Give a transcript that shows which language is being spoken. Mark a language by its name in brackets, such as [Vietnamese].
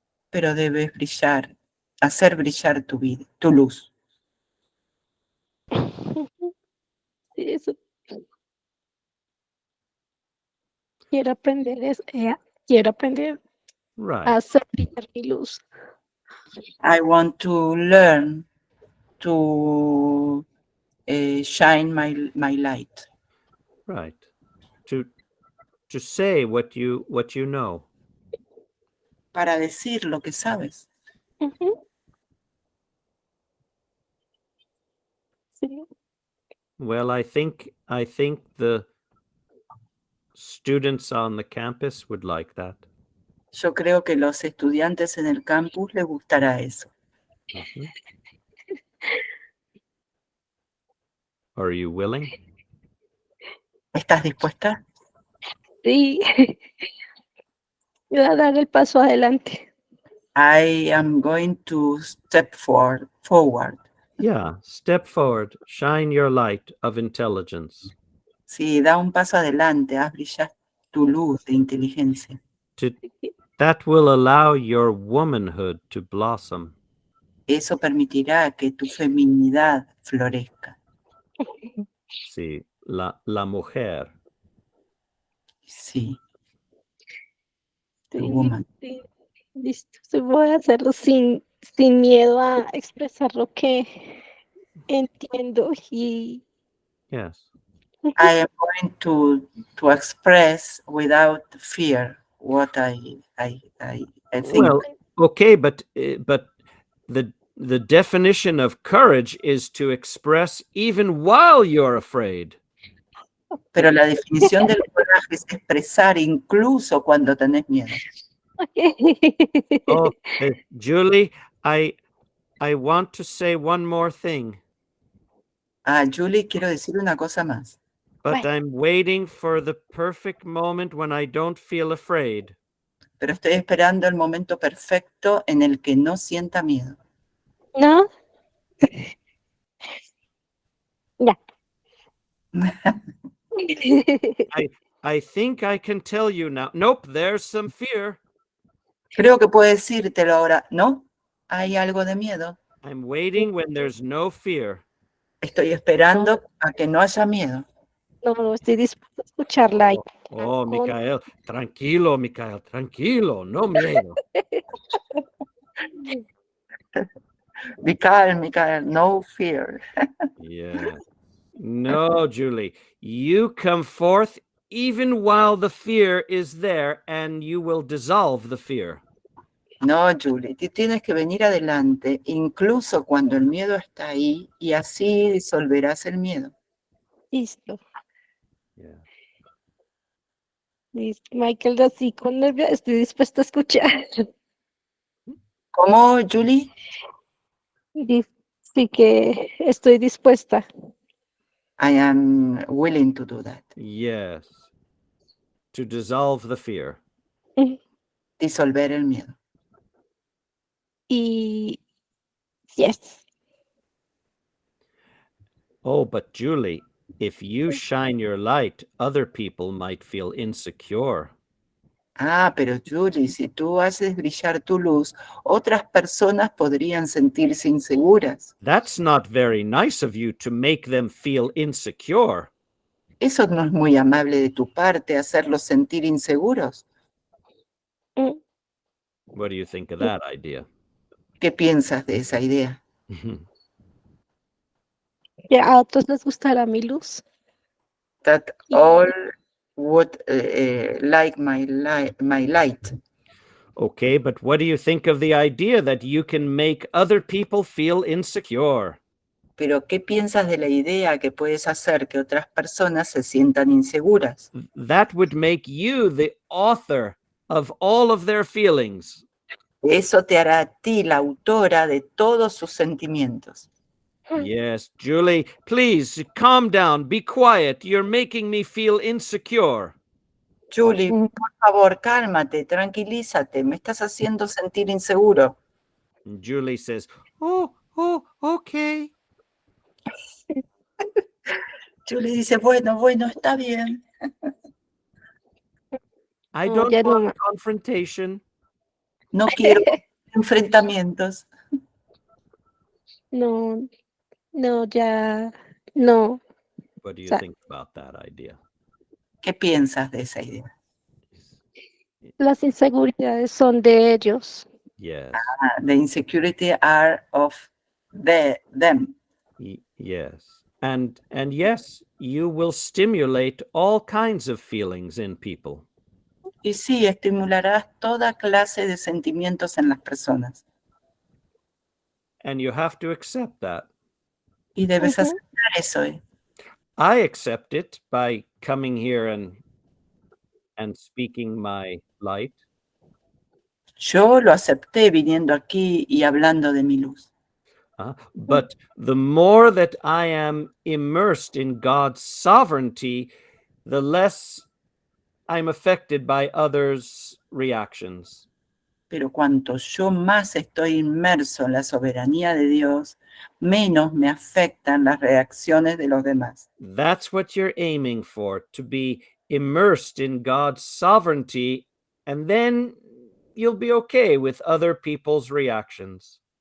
[Spanish] Pero debes brillar, hacer brillar tu vida, tu luz. Eso. Quiero aprender, quiero aprender [English] Right. [Spanish] a hacer brillar mi luz. [English] I want to learn to shine my light. Right. To say what you know. [Spanish] Para decir lo que sabes. Uh-huh. Sí. [English] Well, I think the students on the campus would like that. [Spanish] Yo creo que los estudiantes en el campus les gustará eso. Mhm. [English] Are you willing? [Spanish] ¿Estás dispuesta? Sí. Voy a dar el paso adelante. [English] I am going to step forward. Yeah, step forward, shine your light of intelligence. [Spanish] Sí, da un paso adelante, haz brillar tu luz de inteligencia. [English] That will allow your womanhood to blossom. [Spanish] Eso permitirá que tu feminidad florezca. Sí, la mujer. Sí. Sí, [English] Tu woman. [Spanish] sí, listo. Sí, voy a hacerlo sin miedo a expresar lo que entiendo y [English] Yes. I am going to express without fear what I think. Well, okay, but the definition of courage is to express even while you're afraid. [Spanish] Pero la definición del coraje es expresar incluso cuando tenés miedo. [English] Oh, Julie, I want to say one more thing. [Spanish] Julie, quiero decir una cosa más. [English] But I'm waiting for the perfect moment when I don't feel afraid. [Spanish] Pero estoy esperando el momento perfecto en el que no sienta miedo. ¿No? Ya. [English] I think I can tell you now. Nope, there's some fear. [Spanish] Creo que puedo decírtelo ahora. ¿No? Hay algo de miedo. [English] I'm waiting when there's no fear. [Spanish] Estoy esperando a que no haya miedo. No, estoy dispuesta a escucharla. Oh, Micael, tranquilo, Micael, tranquilo, no miedo. [English] Be calm, Michael, no fear. Yeah. No, Julie, you come forth even while the fear is there and you will dissolve the fear. [Spanish] No, Julie, tú tienes que venir adelante, incluso cuando el miedo está ahí, y así disolverás el miedo. Listo. [English] Yeah. [Spanish] Listo. Michael, así con nervios, estoy dispuesta a escuchar. ¿Cómo, Julie? Sí que estoy dispuesta. [English] I am willing to do that. Yes. To dissolve the fear. [Spanish] Disolver el miedo. [English] Y yes. Oh, but Julie, if you shine your light, other people might feel insecure. [Spanish] Pero Julie, si tú haces brillar tu luz, otras personas podrían sentirse inseguras. [English] That's not very nice of you to make them feel insecure. [Spanish] Eso no es muy amable de tu parte, hacerlos sentir inseguros. [English] What do you think of that idea? [Spanish] ¿Qué piensas de esa idea? ¿A otros les gustará mi luz? [English] That all would like my light. Okay, but what do you think of the idea that you can make other people feel insecure? [Spanish] Pero ¿qué piensas de la idea que puedes hacer que otras personas se sientan inseguras? [English] That would make you the author of all of their feelings. [Spanish] Eso te hará a ti la autora de todos sus sentimientos. [English] Yes, Julie, please calm down, be quiet. You're making me feel insecure. [Spanish] Julie, por favor, cálmate, tranquilízate, me estás haciendo sentir inseguro. [English] And Julie says, oh, okay. [Spanish] Julie dice, bueno, está bien. [English] I don't want confrontation. [Spanish] No quiero enfrentamientos. No, ya, no. [English] What do you think about that idea? [Spanish] ¿Qué piensas de esa idea? Las inseguridades son de ellos. [English] Yes. The insecurity are of them. Yes. And yes, you will stimulate all kinds of feelings in people. [Spanish] Y sí, estimularás toda clase de sentimientos en las personas. [English] And you have to accept that. [Spanish] Y debes aceptar eso. [English] I accept it by coming here and and speaking my light. [Spanish] Yo lo acepté viniendo aquí y hablando de mi luz. [English] But the more that I am immersed in God's sovereignty, the less I'm affected by others' reactions. [Spanish] Pero cuanto yo más estoy inmerso en la soberanía de Dios, menos me afectan las reacciones de los demás. [English] That's what you're aiming for, to be immersed in God's sovereignty, and then you'll be okay with other people's reactions.